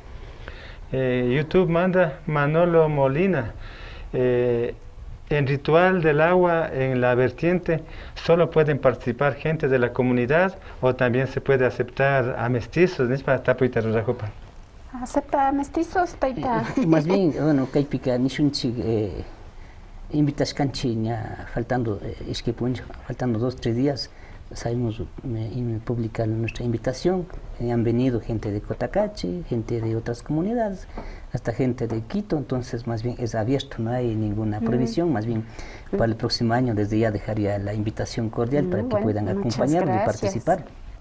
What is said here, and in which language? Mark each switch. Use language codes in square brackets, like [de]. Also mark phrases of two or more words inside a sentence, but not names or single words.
[es] YouTube manda Manolo Molina. En ritual del agua en la vertiente solo pueden participar gente de la comunidad o también se puede aceptar a mestizos, ¿no? ¿Acepta a mestizos? Más bien, bueno, [qu] kaypika nishunchik invitashkanchi [es] faltando 2-3 días salimos a publicar nuestra invitación. Han venido gente de Cotacachi, gente de otras comunidades, hasta gente de Quito, entonces más bien es abierto, no hay ninguna prohibición, más bien para el próximo año desde ya dejaría la invitación cordial para que puedan acompañarnos y participar.